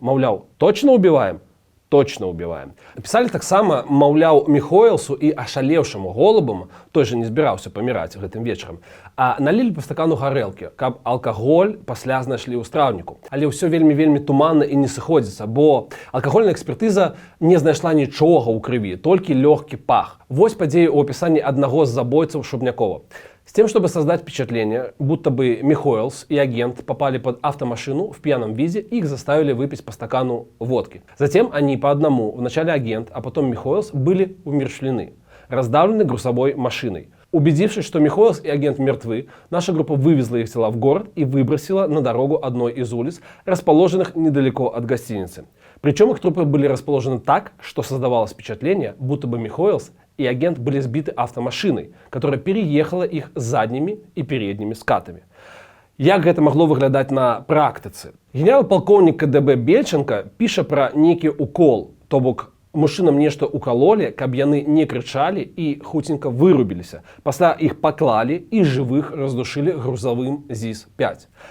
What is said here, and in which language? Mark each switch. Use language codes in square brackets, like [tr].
[be] Маўляў, [ru] точно убіваем? Точно убіваем. [be] Пісалі таксама, маўляў, Міхоэлсу і ашалеўшаму Голубам, той жа не збіраўся паміраць гэтым вечарам, а налілі па стакану гарэлкі, каб алкаголь пасля знайшлі ў страўніку. Але ўсё вельмі туманна і не сыходзіцца, бо алкагольная экспертыза не знайшла нічога ў крыві, толькі лёгкі пах. Вось падзеі ў апісанні аднаго з забойцаў Шубнякова. [ru] С тем, чтобы создать впечатление, будто бы Міхоэлс и агент попали под автомашину в пьяном виде, их заставили выпить по стакану водки. Затем они по одному, вначале агент, а потом Міхоэлс, были умерщвлены, раздавлены грузовой машиной. Убедившись, что Міхоэлс и агент мертвы, наша группа вывезла их тела в город и выбросила на дорогу одной из улиц, расположенных недалеко от гостиницы. Причем их трупы были расположены так, что создавалось впечатление, будто бы Міхоэлс и агент были сбиты автомашиной, которая переехала их задними и передними скатами. [be] Як гэта магло выглядаць на практыцы? Генерал-палкоўнік КДБ Бельченко піша пра нейкі укол, то бок мужчынам нешта укалолі, каб яны не крычалі і хуценька вырубіліся. Пасля іх паклалі і жывых раздушылі грузавым ЗІС-5.